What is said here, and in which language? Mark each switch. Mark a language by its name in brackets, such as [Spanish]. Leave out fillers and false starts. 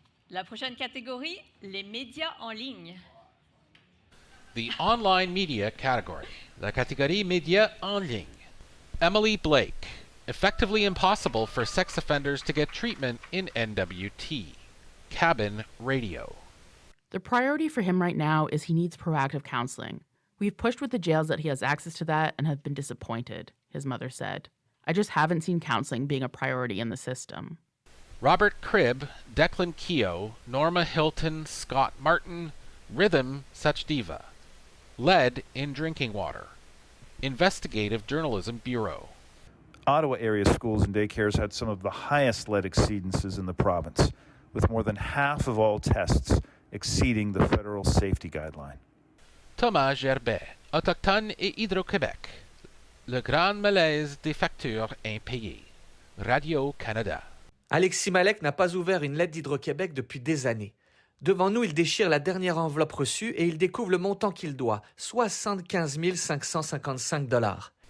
[French] La prochaine catégorie, les médias en ligne. [English] The online media category. [French] La catégorie médias en ligne. [English] Emily Blake. Effectively impossible for sex offenders to get treatment in NWT. Cabin radio. The priority for him right now is he needs proactive counseling. We've pushed with the jails that he has access to that and have been disappointed, his mother said. I just haven't seen counseling being a priority in the system. Robert Cribb, Declan Keogh, Norma Hilton, Scott Martin, Rhythm Sachdeva. Lead in drinking water. Investigative Journalism Bureau. Ottawa area schools and daycares had some of the highest lead exceedances in the province, with more than half of all tests exceeding the federal safety guideline. [French] Thomas Gerbet, Autochtone et Hydro-Québec. Le grand malaise des factures impayées. Radio-Canada. Alexis Malek n'a pas ouvert une lettre d'Hydro-Québec depuis des années. Devant nous, il déchire la dernière enveloppe reçue et il découvre le montant qu'il doit, 75 555 $.